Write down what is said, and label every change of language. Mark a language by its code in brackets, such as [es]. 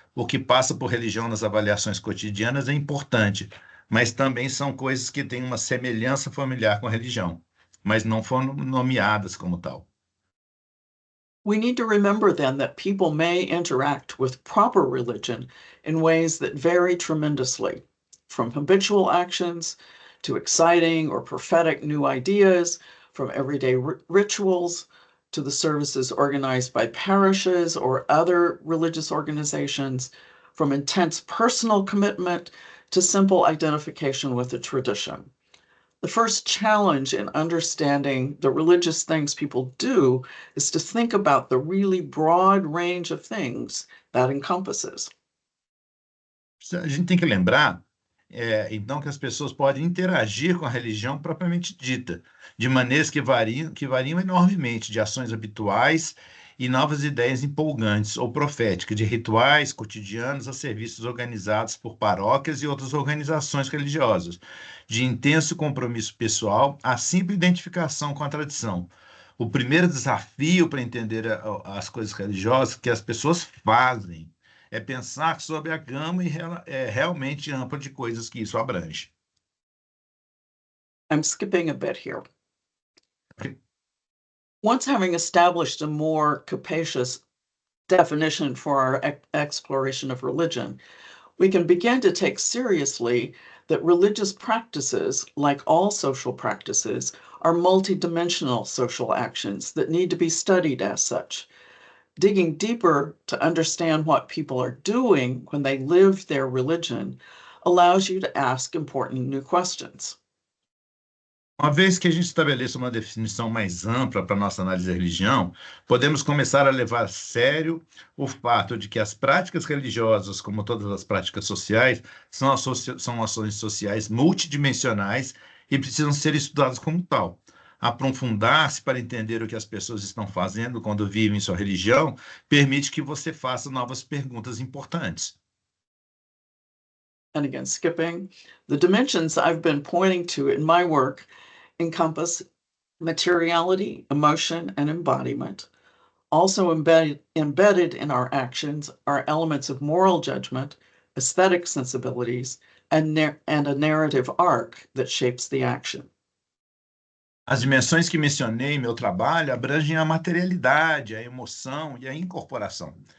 [pt] O que passa por religião nas avaliações cotidianas é importante, mas também são coisas que têm uma semelhança familiar com a religião, mas não foram nomeadas como tal. [en] We need to remember then that people may interact with proper religion in ways that vary tremendously, from habitual actions to exciting or prophetic new ideas, from everyday rituals to the services organized by parishes or other religious organizations, from intense personal commitment to simple identification with a tradition. The first challenge in understanding the religious things people do is to think about the really broad range of things that encompasses. [pt] A gente tem que lembrar, então, que as pessoas podem interagir com a religião propriamente dita, de maneiras que variam enormemente, de ações habituais e novas ideias empolgantes ou proféticas, de rituais cotidianos a serviços organizados por paróquias e outras organizações religiosas, de intenso compromisso pessoal a simples identificação com a tradição. O primeiro desafio para entender as coisas religiosas que as pessoas fazem é pensar sobre a gama realmente ampla de coisas que isso abrange. [en] I'm skipping a bit here. Once having established a more capacious definition for our exploration of religion, we can begin to take seriously that religious practices, like all social practices, are multidimensional social actions that need to be studied as such. Digging deeper to understand what people are doing when they live their religion allows you to ask important new questions. [pt] Uma vez que a gente estabeleça uma definição mais ampla para a nossa análise da religião, podemos começar a levar a sério o fato de que as práticas religiosas, como todas as práticas sociais, são ações sociais multidimensionais e precisam ser estudadas como tal. Aprofundar-se para entender o que as pessoas estão fazendo quando vivem sua religião permite que você faça novas perguntas importantes. [en] And again, skipping, the dimensions I've been pointing to in my work encompass materiality, emotion, and embodiment. Also embedded in our actions are elements of moral judgment, aesthetic sensibilities, and a narrative arc that shapes the action. [pt] As dimensões que mencionei em meu trabalho abrangem a materialidade, a emoção e a incorporação.